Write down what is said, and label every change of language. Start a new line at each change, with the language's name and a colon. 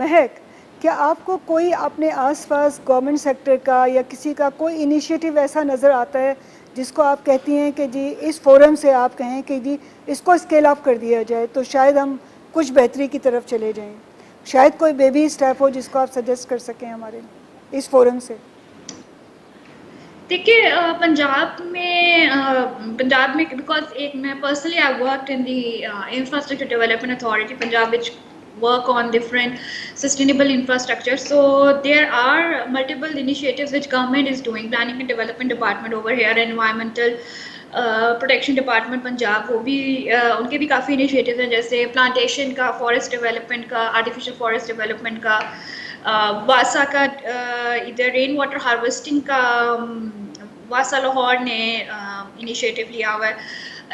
Urdu: مہک, کیا آپ کو کوئی اپنے آس پاس گورنمنٹ سیکٹر کا یا کسی کا کوئی انیشیٹو ایسا نظر آتا ہے جس کو آپ کہتی ہیں کہ جی اس فورم سے آپ کہیں کہ جی اس کو اسکیل اپ کر دیا جائے تو شاید ہم کچھ بہتری کی طرف چلے جائیں؟ شاید کوئی بیبی اسٹیپ ہو جس کو آپ سجیسٹ کر سکیں ہمارے اس فورم سے. دیکھیے پنجاب میں بیکاز ایک میں personally I worked in the infrastructure development authority Punjab which
English: work on different sustainable infrastructure. So there are multiple initiatives which government is doing. Planning and Development Department over here, Environmental Protection Department Punjab,
Urdu: وہ بھی ان کے بھی کافی initiatives ہیں, جیسے plantation کا, forest development کا, artificial forest development کا, واسا کا ادھر رین واٹر ہارویسٹنگ کا واسا لاہور نے انیشیٹو لیا ہوا ہے.